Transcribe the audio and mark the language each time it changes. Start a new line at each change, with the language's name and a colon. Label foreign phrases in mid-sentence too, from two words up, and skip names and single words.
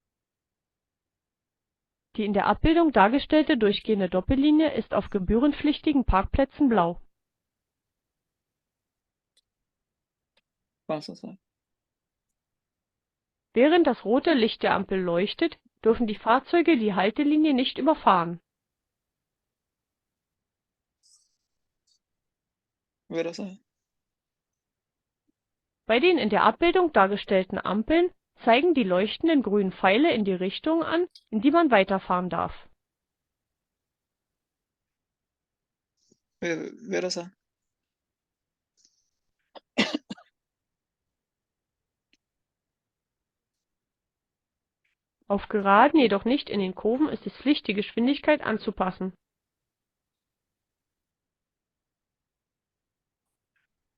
German: Die in der Abbildung dargestellte durchgehende Doppellinie ist auf gebührenpflichtigen Parkplätzen blau. was ist सर? Während das rote Licht der Ampel leuchtet, dürfen die Fahrzeuge die Haltelinie nicht überfahren.
Hindi: मेरा सर
German: Bei den in der Abbildung dargestellten Ampeln zeigen die leuchtenden grünen Pfeile in die Richtung an, in die man weiterfahren darf.
Hindi: मेरा सर
German: Auf Geraden, jedoch nicht in den Kurven, ist es Pflicht, die Geschwindigkeit anzupassen.